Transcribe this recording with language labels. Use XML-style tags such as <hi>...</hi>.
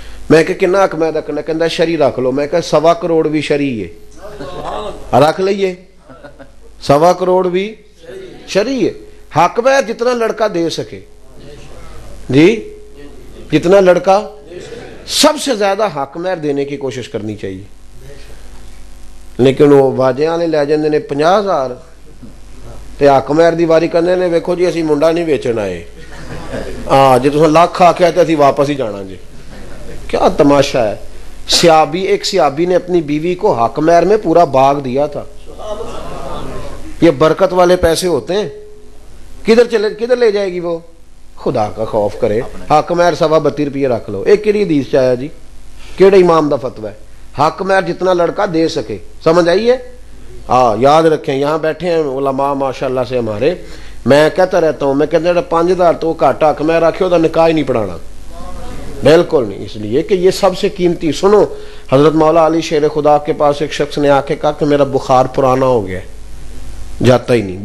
<ur>میں کہ کتنا حق مہر رکھنا ہے؟ کہتا شرعی رکھ لو. میں کہا 1.25 کروڑ بھی شرعی ہے، رکھ لئیے. 1.25 کروڑ بھی شرعی ہے. حق مہر جتنا لڑکا دے سکے جی، جتنا لڑکا، سب سے زیادہ حق مہر دینے کی کوشش کرنی چاہیے.</ur> <pa>لیکن وہ باجے والے لے جاندے نے 50,000 تے حق مہر دی واری کہندے نے ویکھو جی اسی منڈا نہیں ویچن آئے، جی تساں لاکھ آکھیا تے اسی واپس ہی جانا جی.</pa> <ur>کیا تماشا ہے. ایک صحابی نے اپنی بیوی کو حق مہر میں پورا باغ دیا تھا. یہ برکت والے پیسے ہوتے ہیں. کدھر لے جائے گی وہ؟ خدا کا خوف کرے. حق مہر 32 روپیے رکھ لو.</ur> <pa>ایک کیڑی حدیث چ آیا جی؟ کیڑے امام دا فتوی ہے؟</pa> <ur>حق مہر جتنا لڑکا دے سکے. سمجھ آئیے؟ یاد رکھیں. یہاں بیٹھے ہیں علماء ماشاءاللہ سے ہمارے، میں کہتا رہتا ہوں، میں کہتا 5,000</ur> <pa>تو گھٹ حق مہر رکھے دا نکاح ہی نہیں پڑھانا،</pa> <ur>بالکل نہیں. اس لیے کہ یہ سب سے قیمتی. سنو، حضرت مولا علی شیر خدا کے پاس ایک شخص نے آ کے کہا کہ میرا بخار پرانا ہو گیا، جاتا ہی نہیں.</ur>